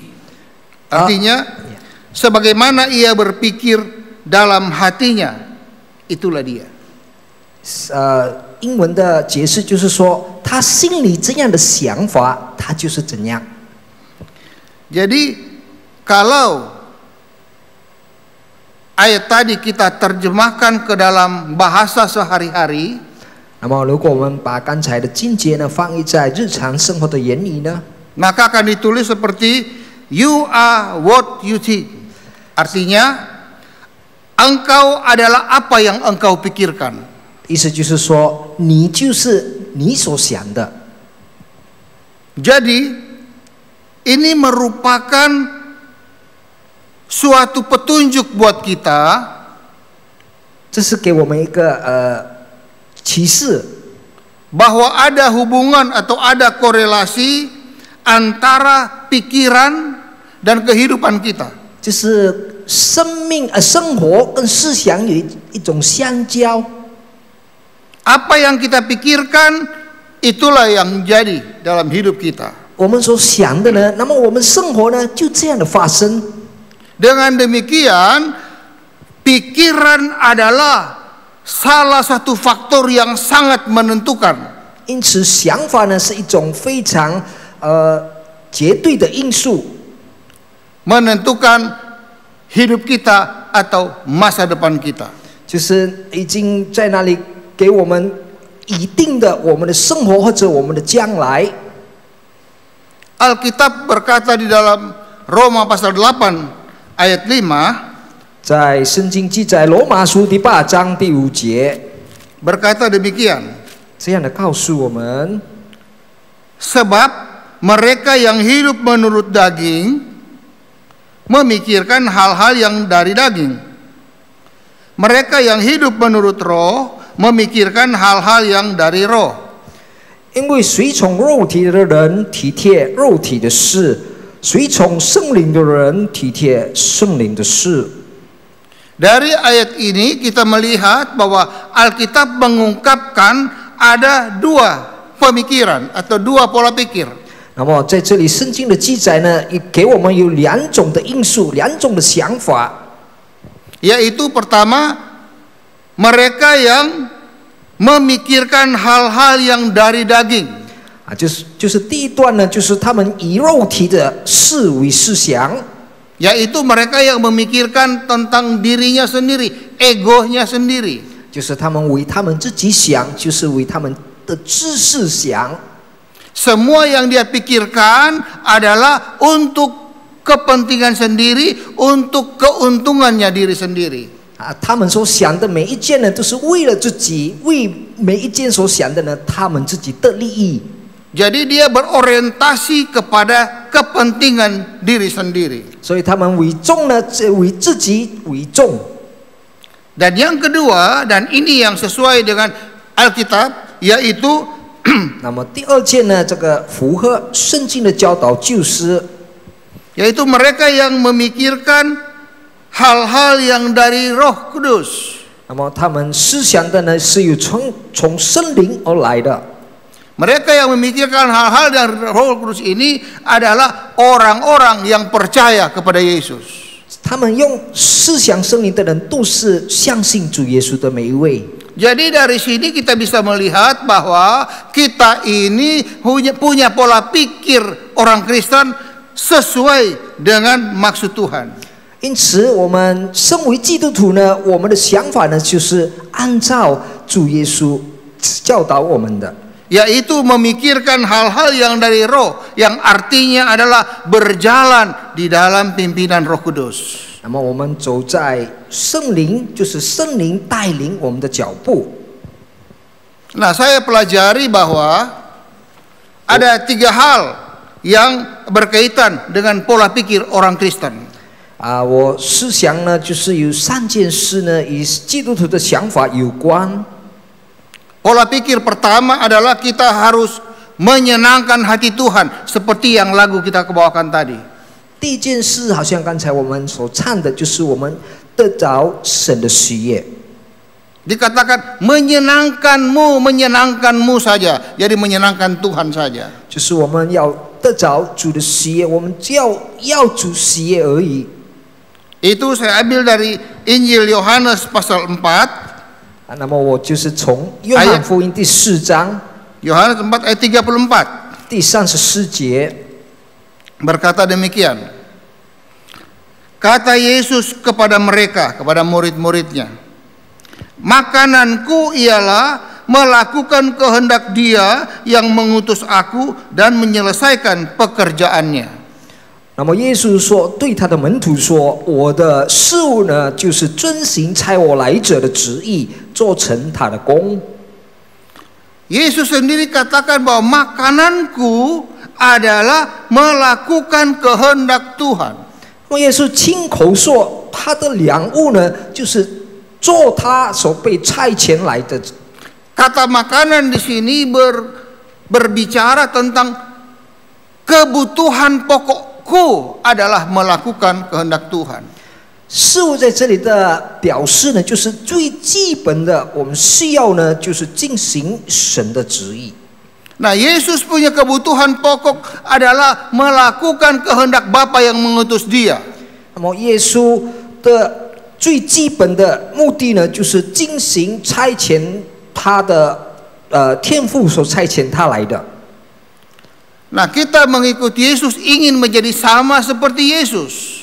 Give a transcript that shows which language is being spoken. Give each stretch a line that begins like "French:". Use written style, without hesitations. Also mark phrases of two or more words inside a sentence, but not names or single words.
Indonesian: Artinya, sebagaimana ia berpikir dalam hatinya, itulah dia.
Chinese: 英文的解释就是说，他心里这样的想法，他就是怎样。
Indonesian: Jadi kalau ayat tadi kita terjemahkan ke dalam bahasa sehari-hari,
Chinese: 那么，如果我们把刚才的经节呢翻译在日常生活的言语呢，
Indonesian: maka akan ditulis seperti
English: you are what you think.
Indonesian: Artinya, engkau adalah apa yang engkau pikirkan.
Chinese: 意思就是说，你就是你所想的。
Indonesian: Jadi, ini merupakan suatu petunjuk buat kita
Chinese: 这是给我们一个启示，
Indonesian: bahwa ada hubungan atau ada korelasi antara pikiran dan kehidupan kita.
Chinese: 就是生活跟思想有一种相交。
Indonesian: Apa yang kita pikirkan, itulah yang jadi dalam hidup kita.
Chinese: 我们所想的呢，那么我们生活呢就这样的发生。
Indonesian: Dengan demikian, pikiran adalah salah satu faktor yang sangat menentukan.
Chinese: 因此，想法呢是一种非常绝对的因素，
Indonesian: menentukan hidup kita atau masa depan kita.
Chinese: 就是已经在那里给我们已定的我们的生活或者我们的将来。
Indonesian: Alkitab berkata di dalam Roma pasal 8 ayat 5,
Chinese: 在圣经记载罗马书第8章第5节，
Indonesian: berkata demikian,
Chinese: 这样的告诉我们：
Indonesian: sebab mereka yang hidup menurut daging memikirkan hal-hal yang dari daging. Mereka yang hidup menurut roh memikirkan hal-hal yang dari roh.
Chinese: 因为随从肉体的人体贴肉体的事，随从圣灵的人体贴圣灵的事。
Indonesian: Dari ayat ini kita melihat bahwa Alkitab mengungkapkan ada dua pemikiran atau dua pola pikir.
Chinese: 那么在这里圣经的记载呢，也给我们有2种的因素，2种的想法。
Indonesian: Yaitu pertama, mereka yang memikirkan hal-hal yang dari daging.
Chinese: 就是第一段呢，就是他们以肉体的事为思想，
Indonesian: Yaitu mereka yang memikirkan tentang dirinya sendiri, egonya sendiri.
Chinese: 就是他们为他们自己想，就是为他们的知识想。
Indonesian: Semua yang dia pikirkan adalah untuk kepentingan sendiri, untuk keuntungannya diri sendiri.
Chinese: 他们所想的每一件呢，都是为了自己，为每一件所想的呢，他们自己的利益。
Indonesian: Jadi dia berorientasi kepada kepentingan diri sendiri.
Chinese: 所以他们为重呢，为自己为重。
Indonesian: Dan yang kedua, dan ini yang sesuai dengan Alkitab, yaitu
Chinese: 那么第二件呢，这个符合圣经的教导就是，
Indonesian: yaitu mereka yang memikirkan hal-hal yang dari Roh Kudus.
Chinese: 那么他们思想的呢，是有从圣灵而来的。
Indonesian: Mereka yang memikirkan hal-hal dari Roh Kudus ini adalah orang-orang yang percaya kepada Yesus.
Chinese: 他们用思想圣灵的人，都是相信主耶稣的每一位。
Indonesian: Jadi dari sini kita bisa melihat bahwa kita ini punya pola pikir orang Kristen sesuai dengan maksud Tuhan.
Chinese: 因此，我们身为基督徒呢，我们的想法呢，就是按照主耶稣教导我们的，
Indonesian: Yaitu memikirkan hal-hal yang dari roh, yang artinya adalah berjalan di dalam pimpinan Roh Kudus.
Chinese: 那么我们走在圣灵，就是圣灵带领我们的脚步。
Indonesian: Nah, saya pelajari bahwa ada 3 hal yang berkaitan dengan pola pikir orang Kristen.
Chinese: 我思想呢，就是有3件事呢，与基督徒的想法有关。
Indonesian: Pola pikir pertama adalah kita harus menyenangkan hati Tuhan, seperti yang lagu kita kebawakan tadi.
Chinese: 第一件事，好像刚才我们所唱的，就是我们得着神的喜悦。
Indonesian: Dikatakan menyenangkanmu saja, jadi menyenangkan Tuhan saja.
Chinese: 就是我们要得着主的喜悦，我们只要主喜悦而已。
Indonesian: Itu saya ambil dari Injil Yohanes pasal 4.
Chinese: 那么我就是从约翰福音第4章
Indonesian: Yohanes 4 ayat 34.
Chinese: 第34节
Indonesian: berkata demikian. Kata Yesus kepada mereka, kepada murid-muridnya, makananku ialah melakukan kehendak Dia yang mengutus aku dan menyelesaikan pekerjaannya.
Chinese: 那么耶稣说，对他的门徒说：“我的事物呢，就是遵行差我来者的旨意，做成他的工。”
Indonesian: Yesus sendiri katakan bahwa makananku adalah melakukan kehendak Tuhan.
Chinese: 耶稣亲口说，他的粮物呢，就是做他所被差遣来的。
Indonesian: Kata makanan di sini berbicara tentang kebutuhan pokokku adalah melakukan kehendak Tuhan.
Chinese: 事物在这里的表示呢，就是最基本的，我们需要呢，就是进行神的旨意。
Indonesian: Nah, Yesus punya kebutuhan pokok adalah melakukan kehendak Bapa yang mengutus Dia.
Chinese: 那么耶稣的最基本的目的呢，就是进行差遣他的天父所差遣他来的。
Indonesian: Nah, kita mengikuti Yesus ingin menjadi sama seperti Yesus.